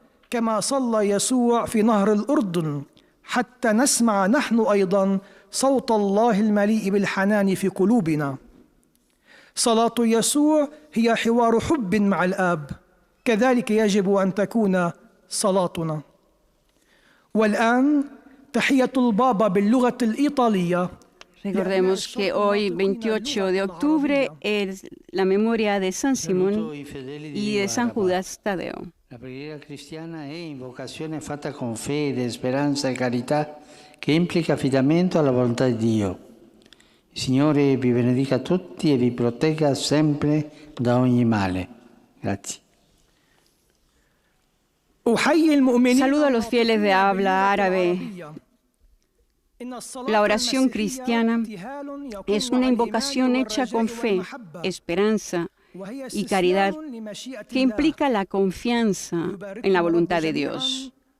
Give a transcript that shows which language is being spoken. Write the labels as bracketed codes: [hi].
[ar] كما صلى يسوع في نهر الأردن حتى نسمع نحن أيضا صوت الله المليء بالحنان في قلوبنا. صلاة يسوع هي حوار حب مع الآب، كذلك يجب أن تكون صلاتنا. والآن تحية البابا باللغة الإيطالية. [es] Recordemos que hoy, 28 de octubre, es la memoria de San Simón y de San Judas Tadeo. [it] La preghiera cristiana è invocazione fatta con fede, speranza e carità che implica affidamento alla volontà di Dio. Il Signore vi benedica tutti e vi protegga sempre da ogni male. Grazie. [es] Saludo a los fieles de habla árabe. La oración cristiana es una invocación hecha con fe, esperanza y caridad que implica la confianza en la voluntad de Dios.